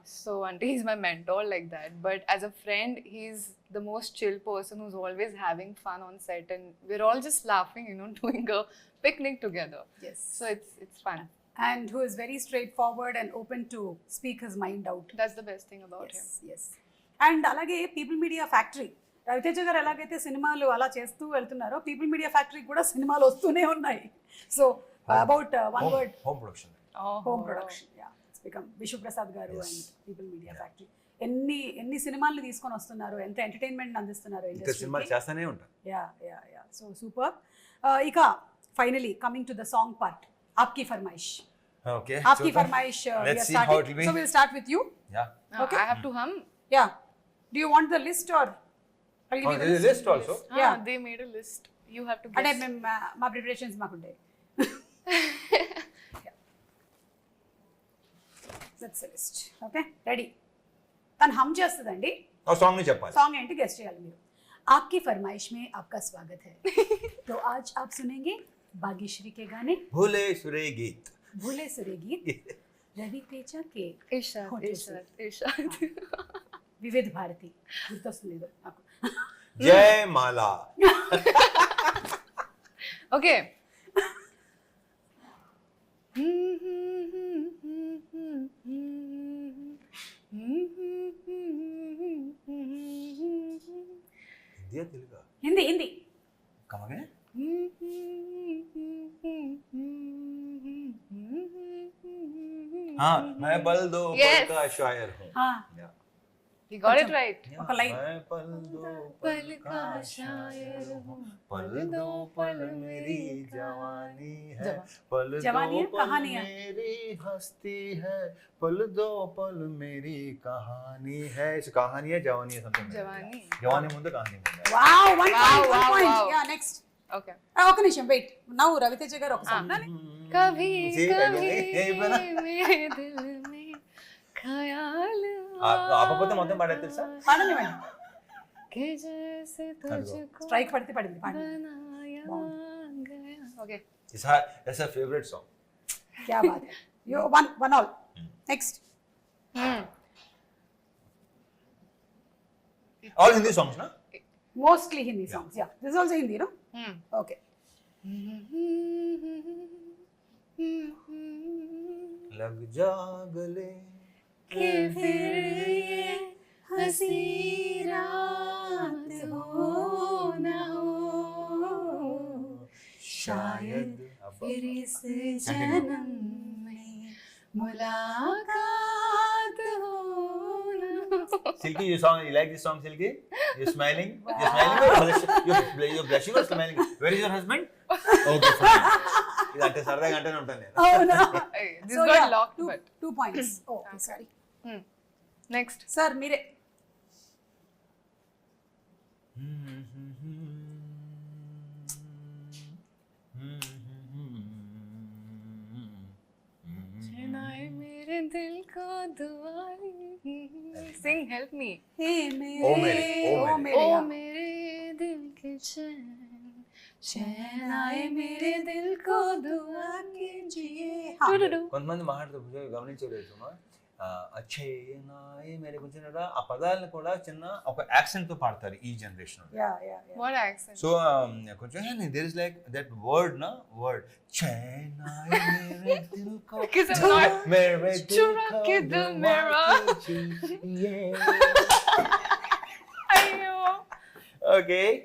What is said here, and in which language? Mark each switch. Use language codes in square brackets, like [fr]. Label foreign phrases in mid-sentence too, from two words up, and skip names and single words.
[en] So Aunty, he's my mentor like that. But as a friend, he's the most chill person who's always having fun on set, and we're all just laughing, you know, doing a picnic together. Yes. So it's fun. And who is very straightforward and open to speak his mind out. That's the best thing about him. Yes. [te] And అలాగే పీపుల్ మీడియా ఫ్యాక్టరీ, రవితేజ గారు ఎలాగైతే సినిమాలు అలా చేస్తూ వెళ్తున్నారో పీపుల్ మీడియా ఫ్యాక్టరీ కూడా సినిమాలు వస్తూనే ఉన్నాయి. [en] so about one word, home production. home production, ya, it's become [te] విశ్వప్రసాద్ గారు అండ్ పీపుల్ మీడియా ఫ్యాక్టరీ ఎన్ని సినిమాలను తీసుకొని వస్తున్నారు, ఎంత ఎంటర్టైన్మెంట్ అందిస్తున్నారు ఇంకా సినిమా చేస్తూనే ఉంటారు. [en] ya. so super. ఇక finally coming to the song part, [hi] आपकी फ़रमाइश. [en] ఓకే, [hi] आपकी फ़रमाइश, [en] let's see how it will be. so we'll start with you. Yeah. Okay. I have to hum. Yeah. Do you want the list or I'll give you the There is a list? list also. Yeah. They made a list. You have to [te] అంటే [en] guess. [te] మేము మా ప్రిపరేషన్స్ మాకుంటాయి. [en] that's the list. okay, ready. [te] తను హమ్ చేస్తుందండి, ఆ సాంగ్ ని చెప్పాలి. సాంగ్ ఏంటి గెస్ట్ చేయాలి మీరు. [hi] आपकी फरमाइश में आपका स्वागत है. तो आज आप सुनेंगे भाग्यश्री के गाने भूले सुरे गीत. भूले सुरे गीत रवि तेजा के Ishad, Hotel Ishad, Ishad. [te] వివిధ భారతి గుర్తొస్తుంది ఏదో నాకు. జయ మాలా. [en] Okay. [te] హిందీ తెలుగా? హిందీ హిందీ. [en] Come again? [hi] हाँ, मैं पल दो पल [en] Yes. [hi] का शायर हूँ. [en] Yeah. You got it right. [te] ఒక లైన్. [hi] मैं पल दो पल का शायर हूँ, पल दो पल मेरी जवानी है, पल जवानी दो है, पल कहानी है. मेरी हस्ती है, पल दो पल मेरी कहानी है. इस कहानी है जवानी है something. Jawani. [te] जवानी ముందు కహానీ ముందు. [en] wow, one point, one wow, పాయింట్. wow. ya, next. Okay. [te] ఒక నిమిషం వెయిట్. నౌ రవితేజ గారు ఒక సాంగ్. [hi] कभी जी, कभी यही बना. मेरे दिल में ख्याल [te] ఆపకపోతే మొత్తం పాడేది తెలుసా? పాడనివ్వండి. [hi] कि जैसे तुझको [te] స్ట్రైక్ పడితే పడింది, పాడండి. [hi] बनाया गया. [en] Okay. It's her favorite song. [hi] क्या बात है. [en] You one all. Next. All Hindi songs, na? Mostly Hindi songs. Yeah. This is also Hindi, no? Okay. [hi] लग जा गले कि फिर ये हंसी रात हो न हो, शायद फिर इस जन्म में मुलाकात हो न हो. [en] Silky, you like this song, Silky? You're smiling? You're smiling or you're blushing or smiling? Where is your husband? Okay, fine. [te] ఇదంటే సరదాగా అంటేనే ఉంటాను నేను. [en] Oh no. Hey, this So, got yeah, locked, two, but 2 points. Oh, okay, sorry. Next. [te] Sir, మీరే. [hi] चुनाए मेरे दिल को दुआरी. [en] Sing, help me. [hi] Hey, mere. Oh, mere. Oh, Oh, mere. mere. ओ [en] yeah. [hi] मेरे दिल के चैन, चैन आए मेरे दिल को दुआ कीजिए. हाँ. [te] కొంతమంది మాట్లాడుతూ గమనించలేదు [hi] अच्छे नाये मेरे [te] కొంచెం ఆ పదాలను కూడా చిన్న ఒక యాక్సెంట్ తో పాడతారు ఈ జనరేషన్. [en] Yeah. What accent? so కొంచెం there is like that word నా word [hi] चैनाये मेरे दिल को [en] Because I'm not. [hi] మేరే దిల్ चुरा కో के दिल मेरा. अयो. [en] ఓకే.